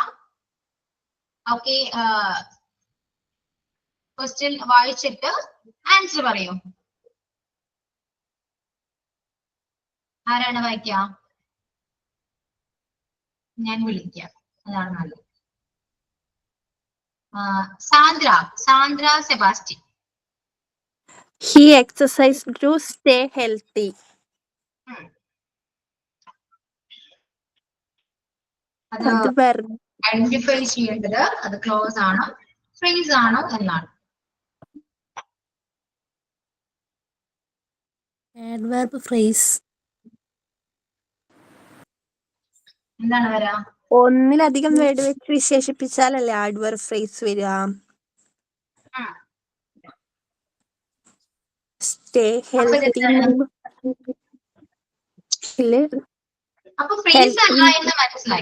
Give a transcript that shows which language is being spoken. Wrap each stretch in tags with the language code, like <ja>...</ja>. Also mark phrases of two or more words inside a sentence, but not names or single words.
<ml>ഓക്കെ, ക്വസ്റ്റ്യൻ വായിച്ചിട്ട് ആൻസർ പറയൂ. ആരാണ് വായിക്കുക? ഞാൻ വിളിക്കാം, അതാണ് നല്ലത്. സാന്ദ്ര സെബാസ്റ്റ്യൻ.</ml> <en>He exercised to stay healthy.</en> <ml>അത് അത് verb. ഐഡന്റിഫൈ ചെയ്യേണ്ടത് അത് ക്ലോസ് ആണോ ഫ്രേസ് ആണോ എന്നാണ്.</ml> <en>Adverb phrase.</en> <ml>എന്താണ് വരാ? ഒന്നിലധികം വേർഡ് വെച്ച് വിശേഷിപ്പിച്ചാലല്ലേ</ml> <en>adverb phrase</en> <ml>വരിക.</ml> <en>stay healthy.</en> <ml>അപ്പൊ ഫ്രേസ് അല്ല എന്ന് മനസ്സിലായി.</ml>